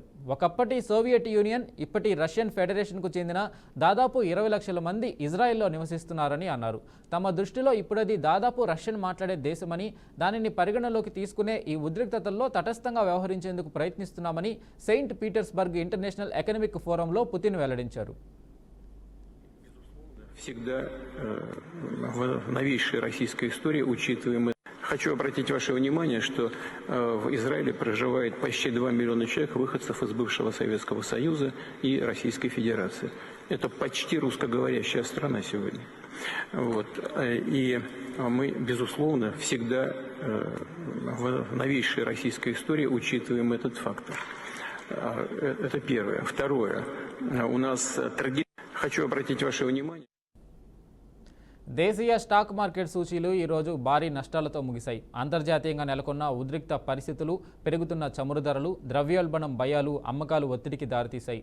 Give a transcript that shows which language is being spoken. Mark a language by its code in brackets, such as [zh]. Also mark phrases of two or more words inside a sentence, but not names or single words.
[te] ఒకప్పటి సోవియట్ యూనియన్, ఇప్పటి రష్యన్ ఫెడరేషన్కు చెందిన దాదాపు 20 లక్షల మంది ఇజ్రాయెల్లో నివసిస్తున్నారని అన్నారు. తమ దృష్టిలో ఇప్పుడది దాదాపు రష్యన్ మాట్లాడే దేశమని, దానిని పరిగణలోకి తీసుకునే ఈ ఉద్రిక్తతల్లో తటస్థంగా వ్యవహరించేందుకు ప్రయత్నిస్తున్నామని సెయింట్ పీటర్స్బర్గ్ ఇంటర్నేషనల్ ఎకనామిక్ ఫోరంలో పుతిన్ వెల్లడించారు. [ru] Хочу обратить ваше внимание, что в Израиле проживает почти 2 миллиона человек, выходцев из бывшего Советского Союза и Российской Федерации. Это почти русскоговорящая страна сегодня. Вот. И мы, безусловно, всегда в новейшей российской истории учитываем этот фактор. Это первое. Второе. У нас традиция. Хочу обратить ваше внимание. [te] దేశీయ స్టాక్ మార్కెట్ సూచీలు ఈరోజు భారీ నష్టాలతో ముగిశాయి. అంతర్జాతీయంగా నెలకొన్న ఉద్రిక్త పరిస్థితులు, పెరుగుతున్న చమురు ధరలు, ద్రవ్యోల్బణం భయాలు అమ్మకాలు ఒత్తిడికి దారితీశాయి.